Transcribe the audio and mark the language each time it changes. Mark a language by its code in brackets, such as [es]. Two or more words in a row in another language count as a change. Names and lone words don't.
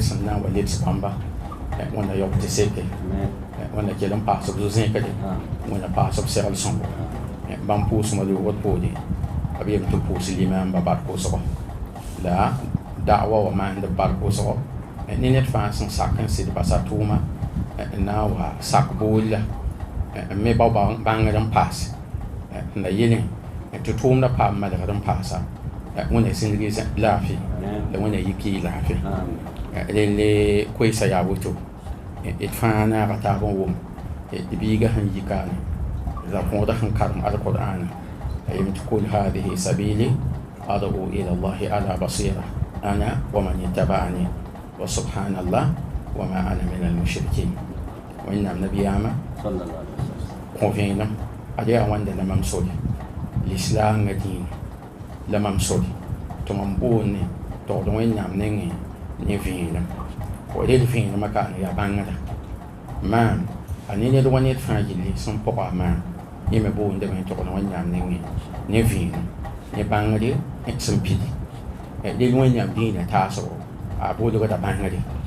[mos] sẽn na n wa lebs bãmba wẽnna yaoog tɩ seke wẽnna kell n paas b zo-zẽkde wẽnna paas b segl sõngo bãmb pʋʋsmã loogd poore b yem tɩ pʋʋs limaamba bark wʋsgo la da'wa wa maand b bark wʋsgo ne ned fãa sẽn sak n sɩd basa tʋʋma n na n wa sak boolla n me bao bãngd n paas n la yɩlẽ tɩ tʋʋmda paam malgd n paasa wẽnna zĩndgi laafɩ la wẽnna yik yɩ laafɩ rel koɛɛsã yaa woto d fãa naaga taab n wʋm d biiga sẽn yikaane la kõoda sẽn karem alqur'ana a yem tɩ [ar] قل هذه سبيلي أدعو إلى الله على بصيرة أنا ومن اتبعني وسبحان الله وما أنا من المشركين [mos] wẽnnaam nabiyaamã kõ vẽenem ad yaa wãnda la mam sore lislaangã dĩin la mam sore tɩ mam boonne togd wẽnnaam nengẽ ne vẽenem rel vẽenemã kaan yaa bãngda maam a ne ned wa ned fãa gilli sẽn pʋga a maam yẽ me boondame togd wẽnnaam nengẽ ne vẽenem ne bãngde sẽn pidi rel wẽnnaam dĩinã taasgo a bolgda bãngde